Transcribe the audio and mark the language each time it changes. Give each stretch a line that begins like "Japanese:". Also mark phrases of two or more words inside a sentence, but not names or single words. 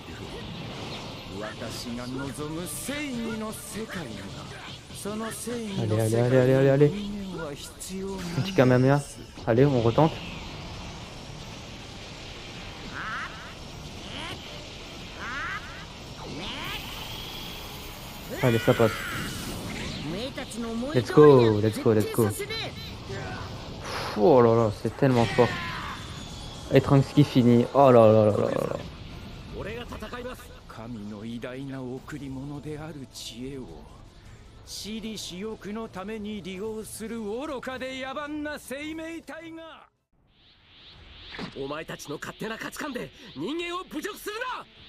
Japanese: 私が望む正義の世界にはその正義の世界に人間は必要なんです。
French: Petit Kamehameha. Allez, on retente. Allez, ça passe.
English: Let's go, let's go, let's go.
French: Oh là là, c'est tellement fort. Et Trunks qui finit. Oh là là là là là.
Japanese: 神の偉大な贈り物である知恵を私利私欲のために利用する愚かで野蛮な生命体が。お前たちの勝手な価値観で人間を侮辱するな。